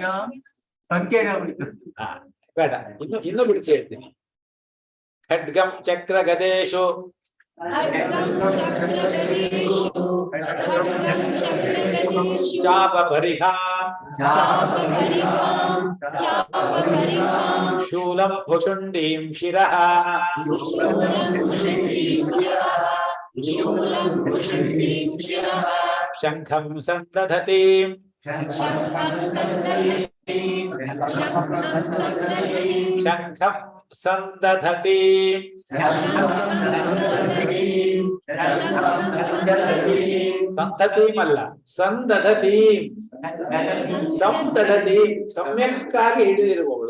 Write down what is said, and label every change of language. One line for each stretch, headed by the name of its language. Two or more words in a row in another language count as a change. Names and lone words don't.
Kannada: ಬೇಡ, ಇನ್ನು ಬಿಡಿಸಿ ಹೇಳ್ತೀನಿ.
Sanskrit: ಖಡ್ಗಂ ಚಕ್ರ ಗದೇಶು ಚಾಪ ಪರಿಘಾಂ ಶೂಲಂ ಭುಷುಂಡೀಂ ಶಿರಃ ಶಂಖಂ ಸಂದಧತೀಂ ಶಂಖಂ ಸಂದಧತೀಂ ಸಂತತೀಮಲ್ಲ ಸಂದಧತೀಂ, ಸಂದಧತೀಂ
Kannada: ಸಮ್ಯಕ್ಕಾಗಿ ಹಿಡಿದಿರುವವಳು.